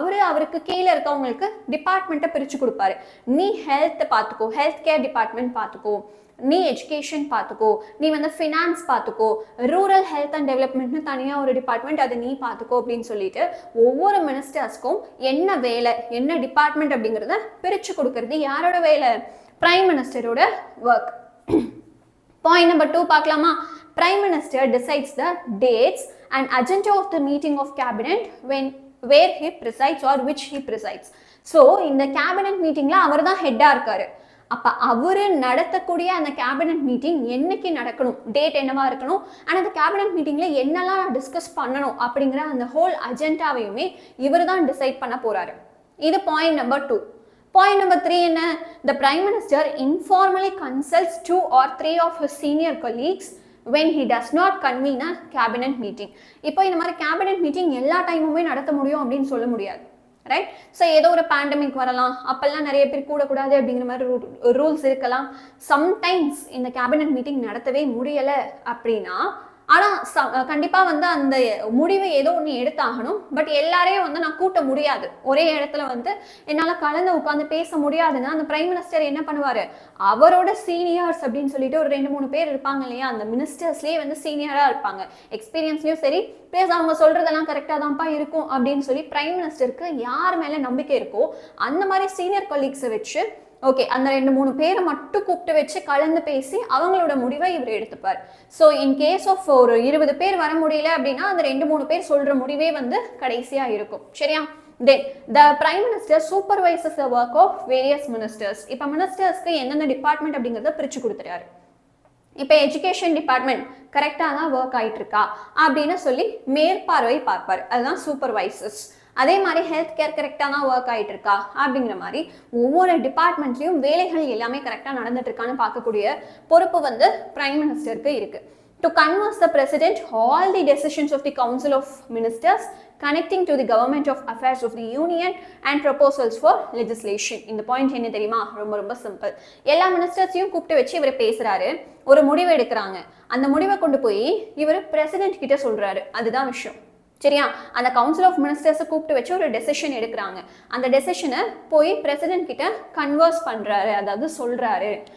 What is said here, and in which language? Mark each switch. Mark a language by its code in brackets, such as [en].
[ta] அவருக்கு கீழே இருக்கவங்களுக்கு டிபார்ட்மெண்ட்டை பிரித்து கொடுப்பாரு. நீ ஹெல்த் பார்த்துக்கோ, ஹெல்த் கேர் டிபார்ட்மெண்ட் பார்த்துக்கோ, நீ எஜுகேஷன் பார்த்துக்கோ, நீ வந்து ஃபினான்ஸ் பார்த்துக்கோ, ரூரல் ஹெல்த் அண்ட் டெவலப்மெண்ட்னு தனியாக ஒரு டிபார்ட்மெண்ட், அதை நீ பார்த்துக்கோ அப்படின்னு சொல்லிட்டு ஒவ்வொரு மினிஸ்டர்ஸ்க்கும் என்ன வேலை, என்ன டிபார்ட்மெண்ட் அப்படிங்கிறத பிரித்து கொடுக்கறது யாரோட வேலை? Prime மினிஸ்டரோட work. [en] Point number 2 [ta] பார்க்கலாமா? [en] Prime Minister decides the dates and agenda of the meeting of cabinet where he presides or which he presides. [ta] So இந்த கேபினட் மீட்டிங்ல அவர் தான் ஹெட்டா இருக்காரு. அப்ப அவரு நடத்தக்கூடிய அந்த கேபினட் மீட்டிங் என்னைக்கு நடக்கணும், டேட் என்னவா இருக்கணும், அண்ட் அந்த கேபினட் மீட்டிங்ல என்னெல்லாம் டிஸ்கஸ் பண்ணணும் அப்படிங்கிற அந்த ஹோல் அஜெண்டாவையுமே இவர் தான் டிசைட் பண்ண போறாரு. இது பாயிண்ட் நம்பர் 2. [en] Point number 3 [ta] என்ன? [en] The Prime Minister informally consults 2 or 3 of his senior colleagues when he does not convene a cabinet meeting. [ta] இப்போ இந்த மாதிரி கேபினட் மீட்டிங் எல்லா டைமுமே நடத்த முடியும் அப்படின்னு சொல்ல முடியாது, ரைட்? ஸோ ஏதோ ஒரு பேண்டமிக் வரலாம், அப்பெல்லாம் நிறைய பேர் கூடக்கூடாது அப்படிங்கிற மாதிரி ரூல்ஸ் இருக்கலாம். சம்டைம்ஸ் இந்த கேபினட் மீட்டிங் நடத்தவே முடியலை அப்படின்னா ஆனால் கண்டிப்பாக வந்து அந்த முடிவை ஏதோ ஒன்று எடுத்தாகணும். பட் எல்லாரையும் வந்து நான் கூட்ட முடியாது, ஒரே இடத்துல வந்து என்னால் கலந்து உட்காந்து பேச முடியாதுன்னா அந்த பிரைம் மினிஸ்டர் என்ன பண்ணுவார்? அவரோட சீனியர்ஸ் அப்படின்னு சொல்லிட்டு ஒரு 2-3 பேர் இருப்பாங்க இல்லையா? அந்த மினிஸ்டர்ஸ்லேயே வந்து சீனியராக இருப்பாங்க, எக்ஸ்பீரியன்ஸ்லையும் சரி, ப்ளஸ் அவங்க சொல்கிறதெல்லாம் கரெக்டாக தான்ப்பா இருக்கும் அப்படின்னு சொல்லி பிரைம் மினிஸ்டருக்கு யார் மேலே நம்பிக்கை இருக்கோ அந்த மாதிரி சீனியர் கொலீக்ஸை வச்சு ஓகே அந்த 2-3 பேரை மட்டும் கூப்பிட்டு வச்சு கலந்து பேசி அவங்களோட முடிவை இவர் எடுத்துப்பார். ஸோ இன் கேஸ் ஆஃப் ஒரு 20 பேர் வர முடியல அப்படின்னா அந்த 2-3 பேர் சொல்ற முடிவே வந்து கடைசியா இருக்கும். சரியா? [en] Then the Prime Minister supervises the work of various ministers. [ta] இப்போ மினிஸ்டர்ஸ்க்கு என்னென்ன டிபார்ட்மெண்ட் அப்படிங்கிறத பிரிச்சு கொடுத்துறாரு. இப்போ எஜுகேஷன் டிபார்ட்மெண்ட் கரெக்டாக தான் ஒர்க் ஆகிட்டு இருக்கா அப்படின்னு சொல்லி மேற்பார்வை பார்ப்பார், அதுதான் சூப்பர்வைசர்ஸ். அதே மாதிரி ஹெல்த் கேர் கரெக்டாக தான் ஒர்க் ஆகிட்டு இருக்கா அப்படிங்கிற மாதிரி ஒவ்வொரு டிபார்ட்மெண்ட்லையும் வேலைகள் எல்லாமே கரெக்டாக நடந்துட்டு இருக்கான்னு பார்க்கக்கூடிய பொறுப்பு வந்து பிரைம் மினிஸ்டருக்கு இருக்கு. [en] To converse the President all the decisions of the Council of Ministers connecting to the government of affairs of the Union and proposals for legislation. [ta] இந்த பாயிண்ட் என்ன தெரியுமா? ரொம்ப சிம்பிள். எல்லா மினிஸ்டர்ஸையும் கூப்பிட்டு வச்சு இவர் பேசுறாரு, ஒரு முடிவு எடுக்கிறாங்க, அந்த முடிவை கொண்டு போய் இவர் பிரசிடென்ட் கிட்ட சொல்றாரு, அதுதான் விஷயம். சரியா? அந்த கவுன்சில் ஆஃப் மினிஸ்டர்ஸை கூப்பிட்டு வச்சு ஒரு டெசிஷன் எடுக்கிறாங்க, அந்த டெசிஷனை போய் பிரசிடென்ட் கிட்ட கன்வர்ஸ் பண்றாரு, அதாவது சொல்றாரு.